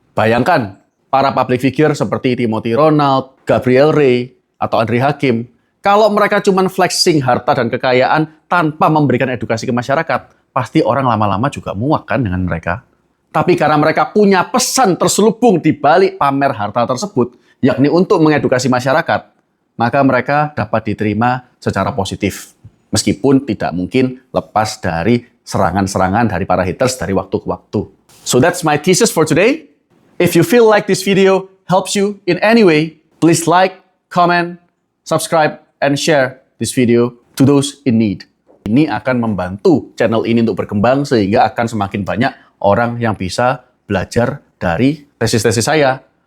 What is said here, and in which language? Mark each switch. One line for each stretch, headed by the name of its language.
Indonesian: Bayangkan, para public figure seperti Timothy Ronald, Gabriel Ray, atau Andri Hakim, kalau mereka cuma flexing harta dan kekayaan tanpa memberikan edukasi ke masyarakat, pasti orang lama-lama juga muak kan dengan mereka. Tapi karena mereka punya pesan terselubung di balik pamer harta tersebut, yakni untuk mengedukasi masyarakat, maka mereka dapat diterima secara positif. Meskipun tidak mungkin lepas dari serangan-serangan dari para haters dari waktu ke waktu.
English: So that's my thesis for today. If you feel like this video helps you in any way, please like, comment, subscribe, and share this video to those in need.
Indonesian: Ini akan membantu channel ini untuk berkembang sehingga akan semakin banyak orang yang bisa belajar dari tesis-tesis saya.